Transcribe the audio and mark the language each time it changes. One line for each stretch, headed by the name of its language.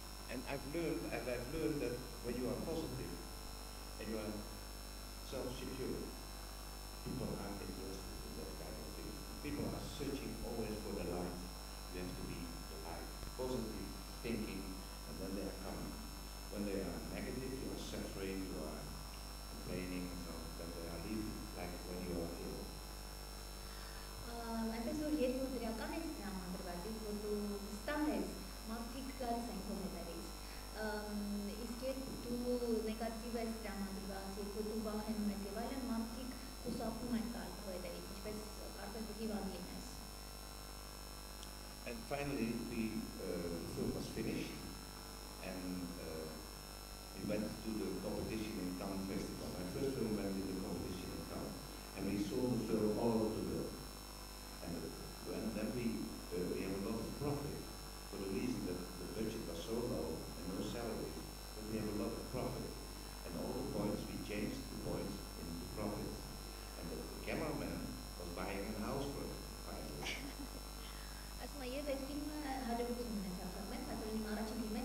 English: And I've learned that when you are positive and you are self-secure, people are interested in that kind of thing. People are searching always for the light. You have to be the light. Positive thinking, and then they are coming. When they are negative, you are suffering, you are complaining, so then they are leaving, like when you are ill.
Armenian: Այնպես որ երբ որ դրական ես տրամադրված, որ դու վստահ ես, մարդիկ գալիս են քո հետևից։ Իսկ երբ դու նեգատիվ ես տրամադրված, երբ որ դու վախենում ես եւ այլն, մարդիկ խուսափում են գալ քո հետևից, ինչպես կարծես դու հիվանդ լինես։
English: And finally, the film was finished, and we went to the competition in Cannes Festival. My first film went to the competition in Cannes, and we saw the film all over the world. And then we have a lot of profit, for the reason that the budget was so low and no salaries, but we have a lot of profit. And all the points, we changed the points into profits. And the cameraman was buying a house for it, finally.
Armenian: Ասում եմ, եւ այդ ֆիլմը հաջողություն ունեցավ, բայց հատորին առաջին